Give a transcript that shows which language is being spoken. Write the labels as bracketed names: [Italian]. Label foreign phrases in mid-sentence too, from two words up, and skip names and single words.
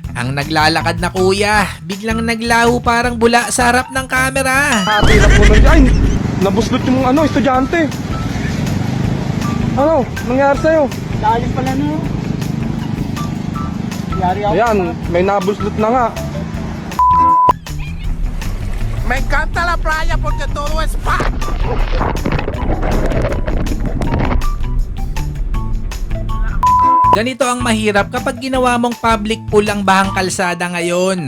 [Filipino] Ang naglalakad na kuya, biglang naglaho parang bula sa harap ng kamera. hati na po nun. Ay! Nabuslot yung estudyante. Ano? Nangyari sa'yo? Lalim pala no. Yari ako. Ayan, may nabuslot na nga. [Spanish] Me encanta la playa porque todo es paz. [Filipino] Ganito ang mahirap kapag ginawa mong public pool ang bahang kalsada ngayon.